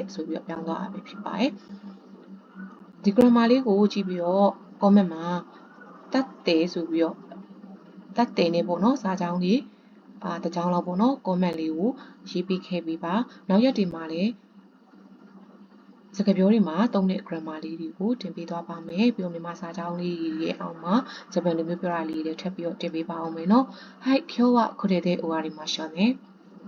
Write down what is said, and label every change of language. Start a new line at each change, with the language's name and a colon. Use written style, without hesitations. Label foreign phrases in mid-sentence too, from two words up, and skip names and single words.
Burmese: ဆိုပြီးတော့ပြောင်းသွားတာပဲဖြစ်ပါတယ်ဒီ grammar လေးကိုကြည့်ပြီးတော့ comment မှာတတ်တယ်ဆိုပြီးတော့တတ်တယ်နေပေါ့နော်စာကြောင်းလေးတစ်ကြောင်းလောက်ပေါ့နော် comment လေးကိုရေးပေးခဲ့ပေးပါနောက်ရက်တွေမှာလည်းစကားပြောတွေမှာသုံးတဲ့ grammar လေးတွေကိုတင်ပေးသွားပါမယ်ပြီးတော့မြန်မာစာကြောင်းလေးရဲ့အောက်မှာဂျပန်လိုမျိုးပြောတာလေးတွေထပ်ပြီးတော့တင်ပေးပါအောင်မယ်နော်
Japanese: はい今日はこれで終わりましょうね